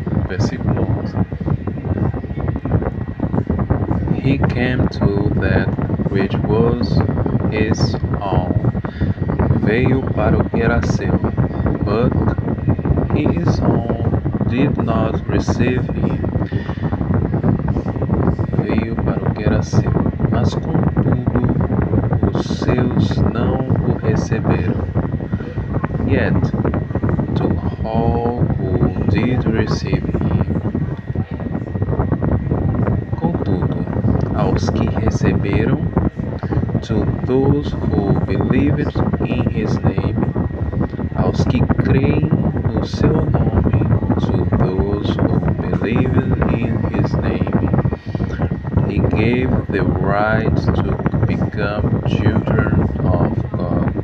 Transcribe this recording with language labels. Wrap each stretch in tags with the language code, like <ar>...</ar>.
<pt>Versículo 11.</pt> <en>He came to that which was his own.</en> <pt>Veio para o que era seu,</pt> <en>but his own did not receive him.</en> <pt>Veio para o que era seu, mas contudo os seus não o receberam.</pt> <en>Yet to all who did receive him,</en> <pt>contudo, aos que receberam,</pt> <en>to those who believed in his name,</en> <pt>aos que creem no seu nome,</pt> <en>to those who believed in his name, he gave the right to become children of God.</en>